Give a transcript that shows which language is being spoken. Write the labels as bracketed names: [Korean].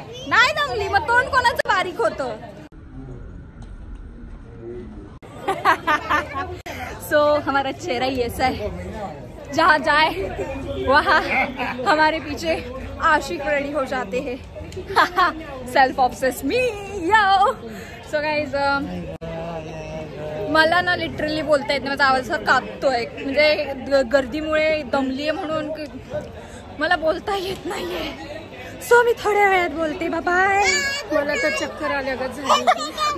[Marathi] नाही दमली, मग तोंड कोणाचं बारीक होतं? [Hindi] सो हमारा चेहरा ही ऐसा है, जहाँ जाए वहाँ हमारे पीछे आशिक रेडी हो जाते हैं. [English] Self obsess me yo. [Marathi] सो गाइज, मला ना लिटरली बोलता येत नाही, माझा आवाज कापतोय. म्हणजे गर्दीमुळे दमलीये म्हणून मला बोलता येत नाहीये. सो मी थोड्या वेळात बोलते. बाय. मला तर चक्कर आल्यागत झाली.